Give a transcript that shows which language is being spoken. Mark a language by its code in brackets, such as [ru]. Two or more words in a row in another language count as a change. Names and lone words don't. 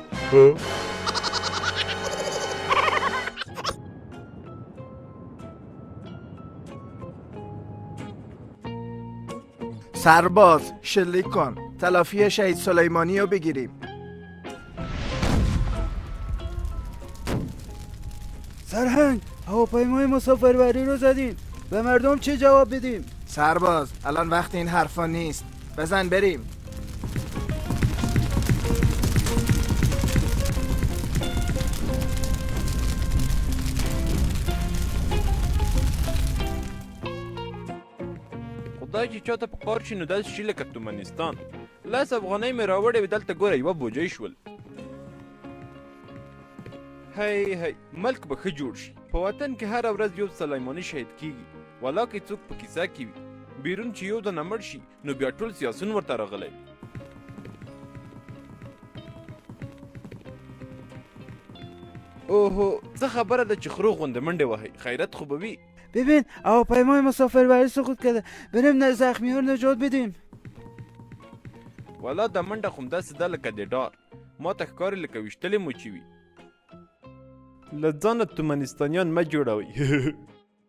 [fa] سرباز شلیک کن، تلافی شهید سلیمانی رو بگیریم. سرهنگ، هواپیمای مسافربری رو زدیم. به مردم چه جواب بدیم؟ سرباز الان وقت این حرفا نیست، بزن بریم. [ps] خدای چې چاته په کار شي نو داسې شي لکه ترکمنستان. 10 افغانۍ مې راوړې وې، دلته ګوره یوه بوجۍ شول. هی ملک به ښه جوړ شي. په وطن کې هره ورځ یو سلیماني شهید کیږي، ولا که څوک په کیسه کې وي. بیرون چې یو دنه مړ شي نو بیا ټول سیاسون ورته راغلی وي. اوهو څه خبره ده چې خرو غونده منډې وهی، خیرت خو به وي. [fa] ببین هواپیمای مسافربری سقوط کرده، بریم زخمی ها رو نجات بدیم. [ps] والا دا منډه خو همداسې ده لکه د ډار، ما ته ښکاري لکه ویشتلې مو چې وي. له ځانه ترکمنستانیان مه جوړوئ.